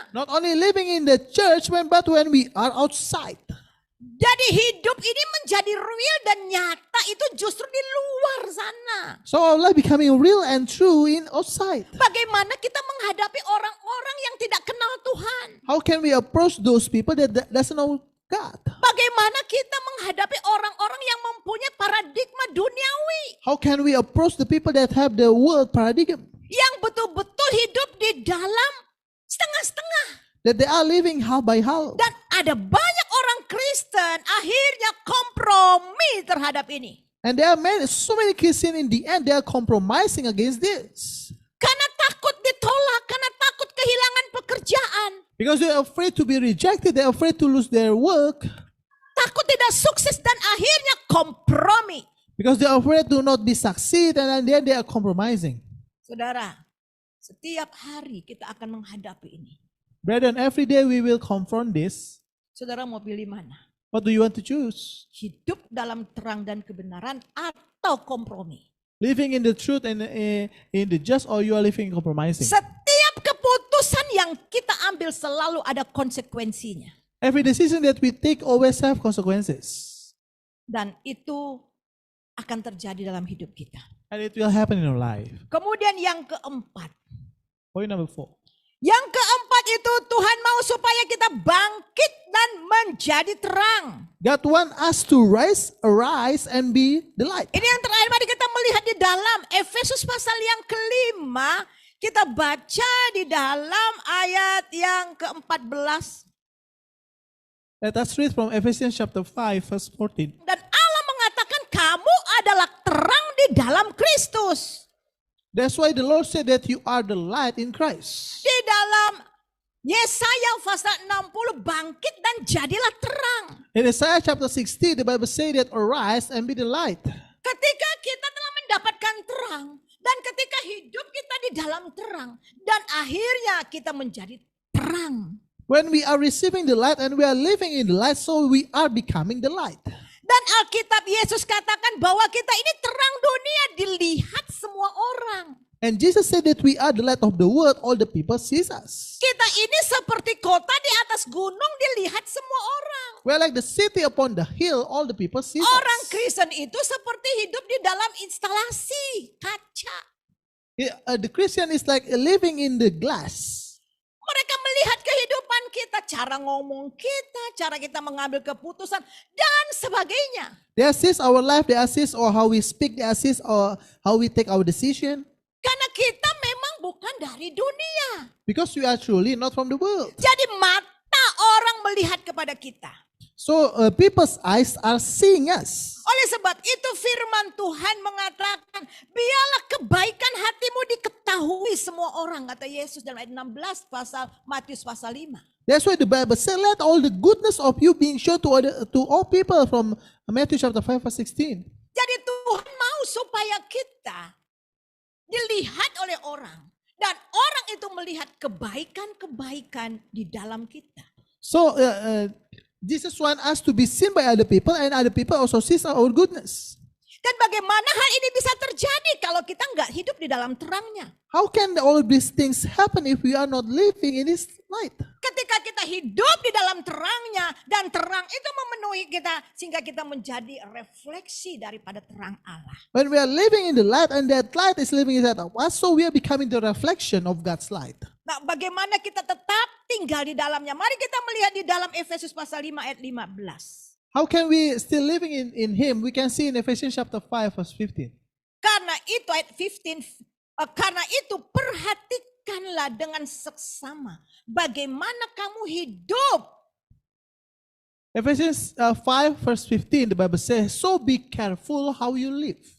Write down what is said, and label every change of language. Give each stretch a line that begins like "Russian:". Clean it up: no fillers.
English: Not only living in the church, but when we are outside.
Indonesian: Jadi hidup ini menjadi real dan nyata itu justru di luar sana.
English: So our life becoming real and true in outside.
Indonesian: Bagaimana kita menghadapi orang-orang yang tidak kenal Tuhan?
English: How can we approach those people that doesn't know God.
Indonesian: Bagaimana kita menghadapi orang-orang yang mempunyai paradigma duniawi,
English: How can we approach the people that have the world paradigm?
Indonesian: yang betul-betul hidup di dalam setengah-setengah.
English: That they are living how by how.
Indonesian: Dan ada banyak orang Kristen akhirnya kompromi terhadap ini.
English: And there are so many Christians in the end, they are compromising against this.
Indonesian: Karena takut ditolak, karena takut kehilangan pekerjaan.
English: Because they are afraid to be rejected, they are afraid to lose their work.
Indonesian: Takut tidak sukses dan akhirnya kompromi.
English: Because they are afraid to not be succeed and then they are compromising.
Indonesian: Saudara, setiap hari kita akan menghadapi ini.
English: Brethren, every day we will confront this.
Indonesian: Saudara mau pilih mana?
English: What do you want to choose?
Indonesian: Hidup dalam terang dan kebenaran atau kompromi?
English: Living in the truth and in the just, or you are living compromising?
Indonesian: Setiap keputusan yang kita ambil selalu ada konsekuensinya.
English: Every decision that we take always have consequences.
Indonesian: Dan itu akan terjadi dalam hidup kita.
English: And it will happen in our life.
Indonesian: Kemudian yang keempat.
English: Point number 4.
Indonesian: Yang keempat itu Tuhan mau supaya kita bangkit dan menjadi terang.
English: God wants us to arise and be the light.
Indonesian: Ini yang terakhir, mari kita melihat di dalam Efesus pasal yang kelima. Kita baca di dalam ayat yang ke-14.
English: Let us read from Ephesians chapter 5 verse 14.
Indonesian: Dan Allah mengatakan kamu adalah terang di dalam Kristus.
English: That's why the Lord said that you are the light in Christ.
Indonesian: Di dalam Yesaya pasal 60, bangkit dan jadilah terang.
English: In Isaiah chapter 60, the Bible says that arise and be the light.
Indonesian: Ketika kita telah mendapatkan terang, dan ketika hidup kita di dalam terang, dan akhirnya kita menjadi terang.
English: When we are receiving the light and we are living in the light, so we are becoming the light.
Indonesian: Dan Alkitab Yesus katakan bahwa kita ini terang dunia, dilihat semua orang.
English: And Jesus said that we are the light of the world, all the people sees us.
Indonesian: Kita ini seperti kota di atas gunung, dilihat semua orang.
English: We are like the city upon the hill, all the people sees
Indonesian: Orang
English: us.
Indonesian: Kristen itu seperti hidup di dalam instalasi kaca.
English: The Christian is like living in the glass.
Indonesian: Mereka melihat kehidupan kita, cara ngomong kita, cara kita mengambil keputusan, dan sebagainya.
English: They assess our life, they assess or how we speak, they assess or how we take our decision.
Indonesian: Karena kita memang bukan dari dunia.
English: Because we are truly not from the world.
Indonesian: Jadi mata orang melihat kepada kita.
English: So people's eyes are seeing us.
Indonesian: Oleh sebab itu firman Tuhan mengatakan, biarlah kebaikan hatimu diketahui semua orang, kata Yesus dalam ayat 16 pasal Matius pasal 5.
English: That's why the Bible says, let all the goodness of you being shown to all people from Matthew chapter 5 verse 16.
Indonesian: Jadi Tuhan mau supaya kita dilihat oleh orang. Dan orang itu melihat kebaikan-kebaikan di dalam kita.
English: So Jesus wants us to be seen by other people and other people also see our goodness.
Indonesian: Dan bagaimana hal ini bisa terjadi kalau kita nggak hidup di dalam terangnya?
English: How can all these things happen if we are not living in this light?
Indonesian: Ketika kita hidup di dalam terangnya dan terang itu memenuhi kita sehingga kita menjadi refleksi daripada terang Allah.
English: When we are living in the light and that light is living inside of us, so we are becoming the reflection of God's light.
Indonesian: Nah, bagaimana kita tetap tinggal di dalamnya? Mari kita melihat di dalam Efesus pasal 5 ayat 15.
English: How can we still living in Him? We can see in Ephesians chapter 5 verse 15.
Indonesian: Karena itu ayat 15, karena itu perhatikanlah dengan seksama bagaimana kamu hidup.
English: Ephesians 5 verse 15, the Bible says, so be careful how you live.